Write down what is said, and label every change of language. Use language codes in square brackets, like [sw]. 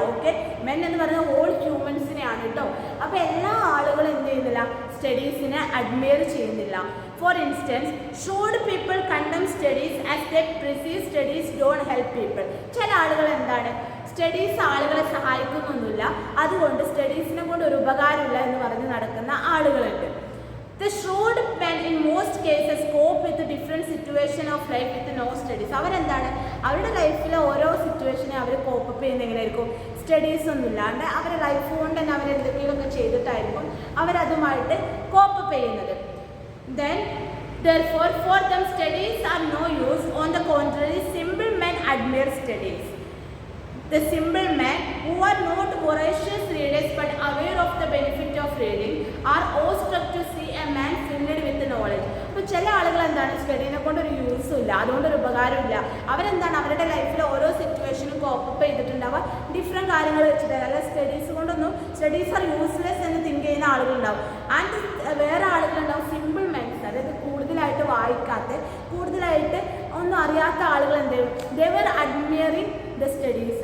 [ml] Okay, men എന്ന് പറയുന്നത് all ഹ്യൂമൻസിനെയാണ് കേട്ടോ. അപ്പോൾ എല്ലാ ആളുകളും എന്ത് ചെയ്യുന്നില്ല, സ്റ്റഡീസിനെ അഡ്മിയർ ചെയ്യുന്നില്ല. [en] For instance, showed people condemn studies as they perceive studies don't help people. [ml] ചില ആളുകൾ എന്താണ്, സ്റ്റഡീസ് ആളുകളെ സഹായിക്കുന്നൊന്നുമില്ല, അതുകൊണ്ട് സ്റ്റഡീസിനെ കൊണ്ട് ഒരു ഉപകാരമില്ല എന്ന് പറഞ്ഞ് നടക്കുന്ന ആളുകളുണ്ട്. [en] The shrewd men in most cases cope with the different situation of life with no studies. [ml] അവരെന്താണ്, അവരുടെ ലൈഫിലെ ഓരോ സിറ്റുവേഷനെ അവർ കോപ്പപ്പ് ചെയ്യുന്ന എങ്ങനെയായിരിക്കും, സ്റ്റഡീസ് ഒന്നും ഇല്ലാണ്ട് അവരുടെ ലൈഫ് കൊണ്ട് തന്നെ അവരെന്തെങ്കിലുമൊക്കെ ചെയ്തിട്ടായിരിക്കും അവരതുമായിട്ട് കോപ്പപ്പ് ചെയ്യുന്നത്. [en] Then therefore for them studies are no use. On the contrary, simple men admire studies. The simple men who are not voracious readers but aware of the benefit of reading are awestruck to see a man filled with knowledge. [ml] അപ്പോൾ ചില ആളുകൾ എന്താണ്, സ്റ്റഡീനെ കൊണ്ട് ഒരു യൂസും ഇല്ല, അതുകൊണ്ടൊരു ഉപകാരമില്ല. അവരെന്താണ്, അവരുടെ ലൈഫിൽ ഓരോ സിറ്റുവേഷനും കോപ്പപ്പ് ചെയ്തിട്ടുണ്ടാവുക ഡിഫറെൻറ്റ് കാര്യങ്ങൾ വെച്ചിട്ട്. അല്ല സ്റ്റഡീസ് കൊണ്ടൊന്നും, സ്റ്റഡീസ് ആർ യൂസ്ലെസ് എന്ന് തിങ്ക് ചെയ്യുന്ന ആളുകളുണ്ടാവും. ആൻഡ് വേറെ ആളുകളുണ്ടാവും സിമ്പിൾ മെൻസ്, അതായത് കൂടുതലായിട്ട് വായിക്കാത്ത, കൂടുതലായിട്ട് ഒന്നും അറിയാത്ത ആളുകൾ എന്ത് ചെയ്യും, [en] They were admiring the studies.